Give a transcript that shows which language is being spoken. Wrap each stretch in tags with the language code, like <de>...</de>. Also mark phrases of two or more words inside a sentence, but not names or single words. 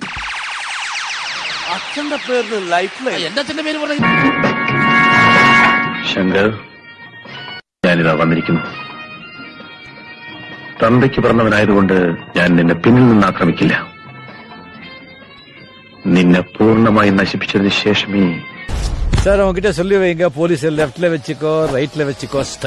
<ml>അച്ഛന്റെ പേര് ലൈഫിലായി. എന്റെ അച്ഛന്റെ പേര് പറഞ്ഞു. ശങ്കർ, ഞാനിതാ വന്നിരിക്കുന്നു. തന്തയ്ക്ക് പറഞ്ഞവനായതുകൊണ്ട് ഞാൻ നിന്നെ പിന്നിൽ നിന്ന് ആക്രമിക്കില്ല. നിന്നെ പൂർണ്ണമായി നശിപ്പിച്ചതിന് ശേഷമേ.</ml> <ta>சார், உங்ககிட்ட சொல்லி வைங்க, போலீஸ் லெப்ட்ல வச்சுக்கோ, ரைட்ல வச்சுக்கோ,</ta>